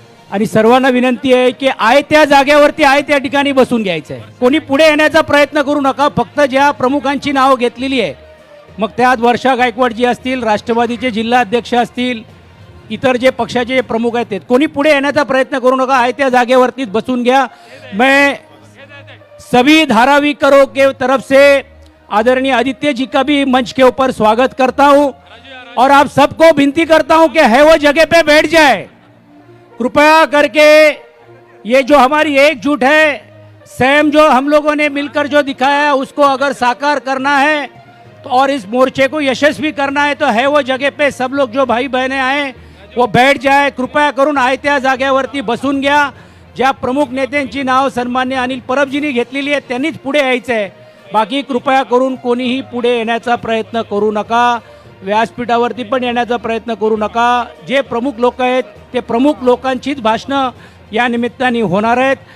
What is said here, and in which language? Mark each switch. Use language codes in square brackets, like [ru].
[mr] आणि सर्वांना विनंती आहे की आहे त्या जागेवरती आहे त्या ठिकाणी बसून घ्यायचं आहे. कोणी पुढे येण्याचा प्रयत्न करू नका. फक्त ज्या प्रमुखांची नावं घेतलेली आहे, मग त्यात वर्षा गायकवाड जी असतील, राष्ट्रवादीचे जिल्हाध्यक्ष असतील, इतर जे पक्षाचे प्रमुख आहेत, कोणी पुढे येण्याचा प्रयत्न करू नका. आहे त्या जागेवरतीच बसून घ्या. [hi] मैं सभी धारावीकरों के तरफ से आदरणीय आदित्य जी का भी मंच के ऊपर स्वागत करता हूं और आप सबको विनती करता हूं कि है वो जगह पे बैठ जाए. कृपया करके ये जो हमारी एकजुट है, संयम जो हम लोगों ने मिलकर जो दिखाया है, उसको अगर साकार करना है तो और इस मोर्चे को यशस्वी करना है तो है वो जगह पे सब लोग जो भाई बहनें आए वो बैठ जाए. [mr] कृपया करून आहे त्या जागेवरती बसून घ्या. ज्या प्रमुख नेत्यांची नाव सन्मान्य अनिल परबजींनी घेतलेली आहे त्यांनीच पुढे यायचं आहे. बाकी कृपया करून कोणीही पुढे येण्याचा प्रयत्न करू नका. व्यासपीठावरती पण येण्याचा प्रयत्न करू नका. जे प्रमुख लोक आहेत ते प्रमुख लोकांचीच भाषणं या निमित्ताने होणार आहेत.